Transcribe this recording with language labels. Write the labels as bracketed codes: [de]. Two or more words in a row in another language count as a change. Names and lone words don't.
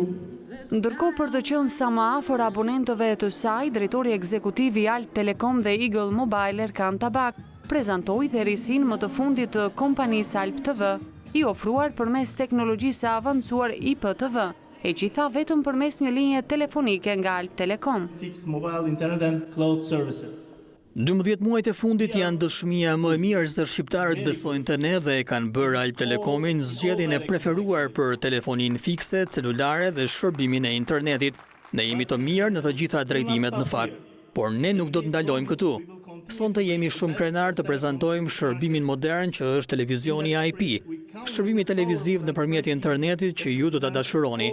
[sq] Ndërkohë, për të qenë sa më afër abonentëve të saj, drejtori ekzekutiv i Alp Telekom dhe Eagle Mobile Erkan Tabak prezantoi dhe risin më të fundit të kompanisë Alp TV, i ofruar përmes teknologjisë së avancuar IPTV, e që i tha vetëm përmes një linje telefonike nga Alp Telekom. [en] Fixed mobile internet and cloud services. [sq] 12 muajt e fundit janë dëshmia më e mirë se shqiptarët besojnë te ne dhe e kanë bërë Alp Telekomin zgjedhjen e preferuar për telefoninë fikse, celulare dhe shërbimin e internetit. Ne jemi të mirë në të gjitha drejtimet në fakt, por ne nuk do të ndalojmë këtu. Sonte jemi shumë krenar të prezantojmë shërbimin modern që është televizioni IP, shërbimi televiziv nëpërmjet internetit që ju do ta dashuroni.